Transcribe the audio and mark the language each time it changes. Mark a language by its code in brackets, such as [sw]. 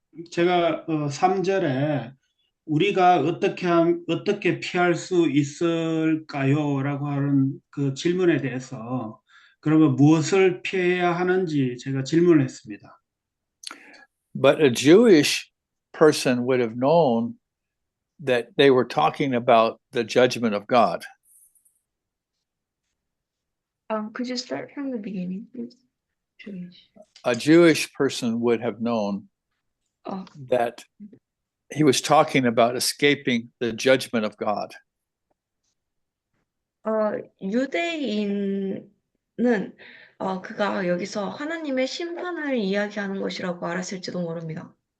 [ko] 제가 3절에 우리가 어떻게 피할 수 있을까요?라고 하는 그 질문에 대해서 그러면 무엇을 피해야 하는지 제가 질문했습니다. [en] But a Jewish person would have known that they were talking about the judgment of God. Could you start from the beginning, please? A Jewish person would have known that he was talking about escaping the judgment of God. [ko] 유대인은 그가 여기서 하나님의 심판을 이야기하는 것이라고 알았을지도 모릅니다.